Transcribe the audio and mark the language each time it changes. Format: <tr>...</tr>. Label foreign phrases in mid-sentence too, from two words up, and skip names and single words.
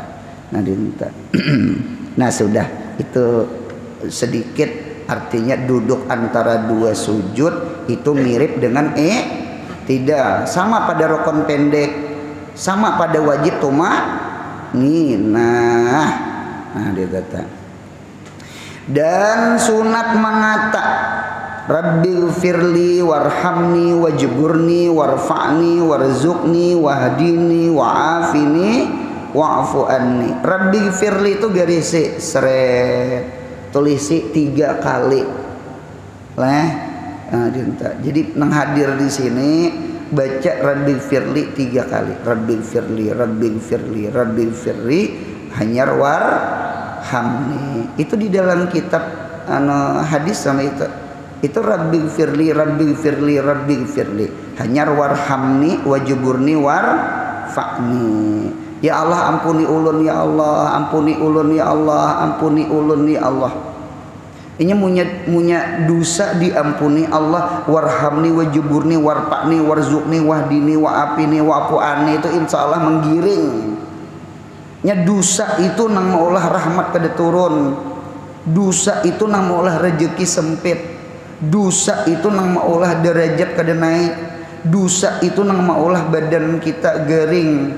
<bjn>Nah, nah sudah, itu sedikit artinya duduk antara dua sujud itu mirip dengan tidak sama pada rukun pendek, sama pada wajib tumanninah.</bjn> <ar>Nah, dan sunat mengata رب اغفر لي وارحمني واجبرني وارفعني وارزقني واهدني وعافني واعف عني. رب اغفر لي</ar> <bjn>itu garisi seret, tulisi 3 kali lah. Nah, jadi nang hadir di sini baca</bjn> <ar>رب اغفر لي</ar> <bjn>3 kali.</bjn> <ar>رب اغفر لي، رب اغفر لي، رب اغفر لي hanyar warhamni.</ar> <bjn>Itu di dalam kitab hadis sama itu</bjn> <ar>رب اغفر لي، رب اغفر لي، رب اغفر لي</ar> <bjn>hanyar</bjn> <ar>وارحمني واجبرني وارفعني.</ar> <bjn>Ya Allah ampuni ulun ya Allah, ampuni ulun ya Allah, ampuni ulun ya Allah. Ini munya dosa diampuni Allah,</bjn> <ar>وارحمني واجبرني وارفعني وارزقني واهدني وعافني واعف عني,</ar> <bjn>itu</bjn> <ar>إن شاء الله</ar> <bjn>menggiring. Nya dosa itu nang maulah rahmat kada turun, dosa itu nang maulah rezeki sempit, dosa itu nang maulah derajat kada naik, dosa itu nang maulah badan kita garing.</bjn>